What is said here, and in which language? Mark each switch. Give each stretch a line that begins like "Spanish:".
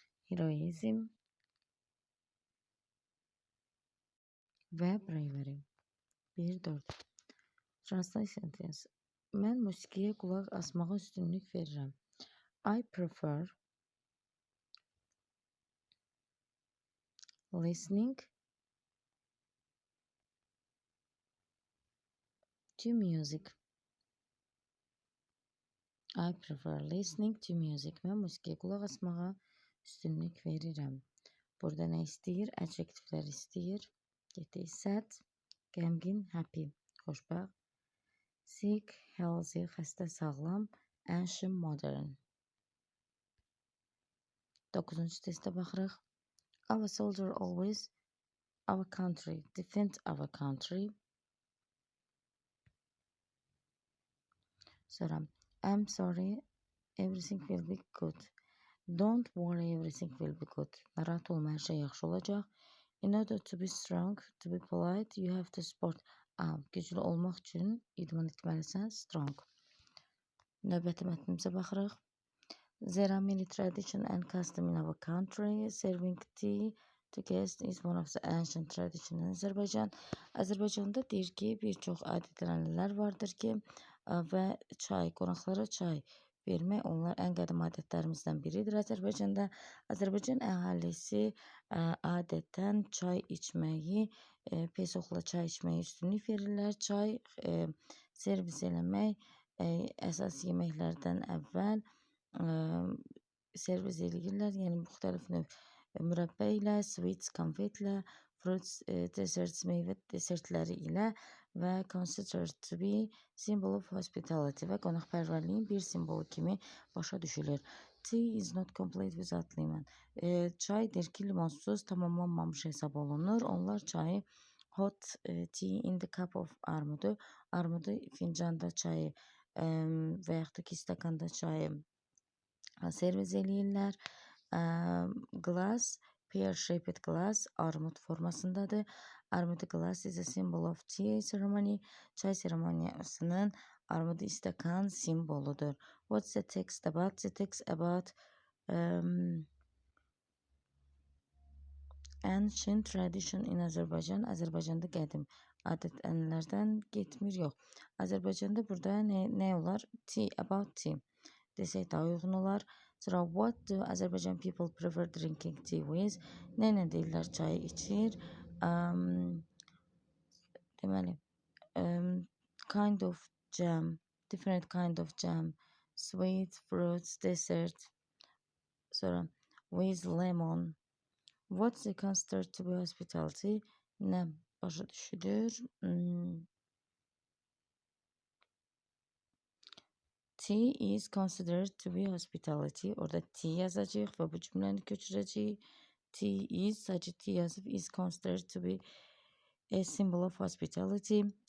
English: Heroism və bravery. 1-4. Translate sentence.
Azerbaijani: Mən musiqiyə qulaq asmağa üstünlük verirəm.
English: I prefer listening to music. I prefer listening to music.
Azerbaijani: Mən musiqiyə qulaq asmağa üstünlük verirəm. Burada nə istəyir? Adjektivlər istəyir. Getdik.
English: Sad,
Azerbaijani: qəmgin,
English: happy,
Azerbaijani: xoşbəxt.
English: Sick, healthy,
Azerbaijani: xəstə, sağlam.
English: Ancient, modern.
Azerbaijani: 9-cu testə baxırıq.
English: Our soldier always our country. Defend our country. Sonra I'm sorry, everything will be good. Don't worry, everything will be good.
Azerbaijani: Narahat olma, hər şey yaxşı olacaq.
English: In order to be strong, to be polite, you have to support.
Azerbaijani: Güclü olmaq üçün idman etməlisən, strong. Növbəti mətnimizə baxırıq.
English: There are many traditions and customs in our country. Serving tea to guests is one of the ancient traditions in Azərbaycan.
Azerbaijani: Azərbaycanda deyir ki, bir çox adət-ənənələr vardır ki, və qonaqlara çay vermək onlar ən qədim adətlərimizdən biridir. Azərbaycan əhalisi adətən çay içməyi, pesoxla çay içməyi üstünlük verirlər. Çay servis eləmək əsas yeməklərdən əvvəl servis eləyirlər. Yəni müxtəlif növ mürəbbə ilə,
English: sweets,
Azerbaijani: konfetlə,
English: fruits, desserts,
Azerbaijani: meyvə desertləri ilə və
English: considered to be symbol of hospitality
Azerbaijani: və qonaqpərvərliyin bir simvolu kimi başa düşülür.
English: Tea is not complete without lemon.
Azerbaijani: Çay deyir ki, limonsuz tamamlanmamış hesab olunur. Onlar çayı
English: hot tea in the cup of armudu.
Azerbaijani: Armudu fincanda çayı və yaxud da ki, stəkanda çayı servis eləyirlər.
English: Glass, pear-shaped glass,
Azerbaijani: armud formasındadır.
English: Armud glass is a symbol of tea ceremony.
Azerbaijani: Çay seremoniyasının armudu stəkan simboludur.
English: What's the text about? The text about ancient tradition in Azərbaycan.
Azerbaijani: Azərbaycanda qədim adət-ənənələrdən getmir, yox. Azərbaycanda burada nə olar?
English: Tea, about tea
Azerbaijani: desək daha uyğun olar.
English: Sonra what do Azərbaycan people prefer drinking tea with?
Azerbaijani: Nə deyirlər çayı içir?
English: Deməli, kind of jam, different kind of jam, sweet, fruits, dessert. Sonra with lemon. What's the considered to be hospitality?
Azerbaijani: Nə başa düşülür?
English: Tea is considered to be hospitality.
Azerbaijani: Orada tea yazacaq və bu cümləni köçürəcək.
English: Tea is,
Azerbaijani: sadəcə
English: tea yazıb, is considered to be a symbol of hospitality.